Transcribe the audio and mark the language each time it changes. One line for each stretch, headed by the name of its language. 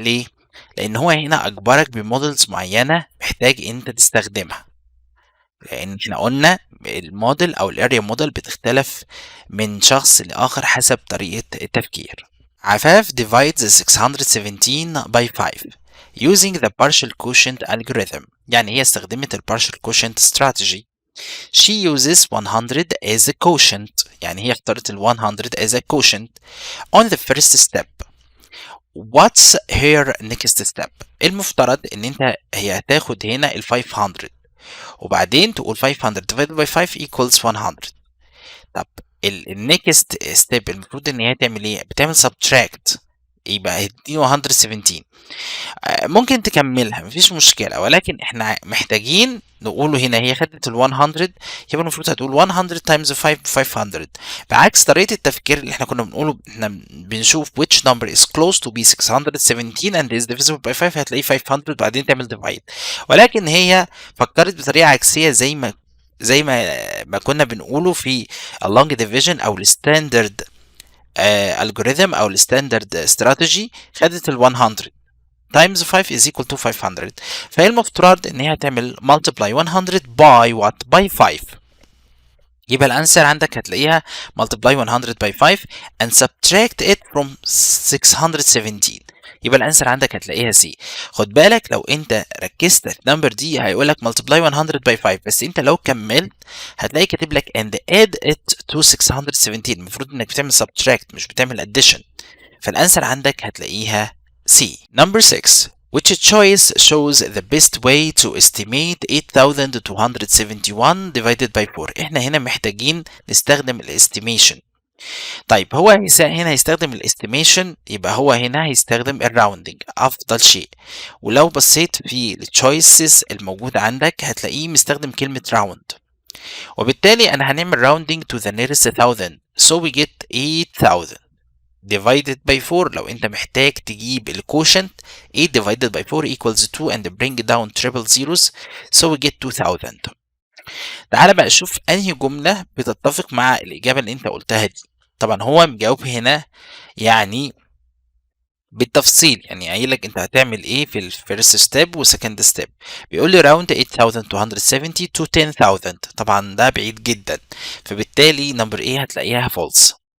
Arabic: ليه؟ لأن هو هنا أجبرك بموديلز معينة محتاج أنت تستخدمها، لأن احنا قلنا الموديل أو الاريا موديل بتختلف من شخص لآخر حسب طريقة التفكير.
English: عفاف divides 617 by 5 using the partial quotient algorithm.
Arabic: يعني هي استخدمت ال partial quotient strategy.
English: She uses 100 as a quotient.
Arabic: يعني هي اختارت ال
English: 100 as a quotient on the first step. What's her next step؟
Arabic: المفترض ان هي هتاخد هنا ال 500 وبعدين تقول
English: 500 divided by 5 equals 100.
Arabic: طب النكست ستيب المفروض ان هي تعمل ايه؟ بتعمل subtract، يبقى هتديله 117. ممكن تكملها مفيش مشكلة، ولكن احنا محتاجين نقوله هنا هي خدت ال 100 يبقى المفروض هتقول 100 times 5 500. بعكس طريقة التفكير اللي احنا كنا بنقوله، احنا بنشوف
English: which number is close to be 617 and is divisible by 5،
Arabic: هتلاقيه 500 بعدين تعمل divide. ولكن هي فكرت بطريقة عكسية زي ما كنا بنقوله في long division او الستاندرد algorithm او الستاندرد استراتيجي.
English: خدت ال 100 times 5 is equal to 500،
Arabic: فهي المفترض ان هي تعمل
English: multiply 100 by what؟ by 5.
Arabic: يبقى الانسر عندك هتلاقيها
English: multiply 100 by 5 and subtract it from 617.
Arabic: يبقى الانسر عندك هتلاقيها C. خد بالك لو انت ركزت في النمبر دي هيقول لك multiply 100 by 5، بس انت لو كملت هتلاقي كاتب لك and add it to 617. المفروض انك بتعمل subtract مش بتعمل addition، فالانسر عندك هتلاقيها C.
English: Number 6. Which choice shows the best way to estimate 8271 divided by 4؟
Arabic: احنا هنا محتاجين نستخدم الاستيميشن. طيب هو هنا هيستخدم الاستيميشن، يبقى هو هنا هيستخدم الراوندنج افضل شيء. ولو بصيت في التشويسز الموجودة عندك هتلاقيه مستخدم كلمة راوند، وبالتالي انا هنعمل
English: rounding to the nearest 1000 so we get 8000 divided by 4. لو انت محتاج تجيب الكوشنت 8 divided by 4 equals 2 and bring down triple zeros so we get 2000.
Arabic: تعال بقى شوف انهي جملة بتتفق مع الإجابة اللي انت قلتها دي. طبعا هو مجاوب هنا يعني بالتفصيل، يعني قايل لك انت هتعمل ايه في الفيرست ستيب وسكند ستيب. بيقول لي
English: round 8270 to 10000،
Arabic: طبعا ده بعيد جدا، فبالتالي نمبر ايه هتلاقيها false.